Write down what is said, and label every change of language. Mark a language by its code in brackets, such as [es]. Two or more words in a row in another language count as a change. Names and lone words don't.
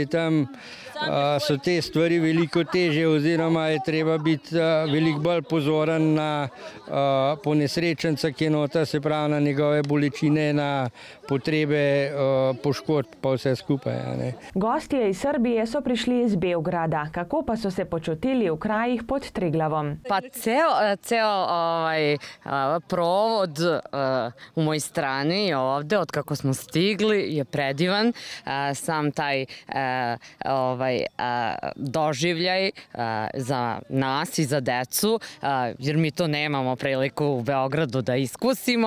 [sl] Tam so te stvari veliko težje oziroma je treba biti veliko bolj pozoren na ponesrečenca, ki je nota, se pravi na njegove bolečine, na potrebe poškodb pa vse skupaj. Gostje iz Srbije so prišli iz Beograda. Kako pa so se počutili v krajih pod Triglavom? [sr] Pa ceo provod u moj strani ovde, od kako smo stigli, je predivan. Sam taj doživljaj za nas i za decu, jer mi to nemamo priliku u Beogradu da iskusimo.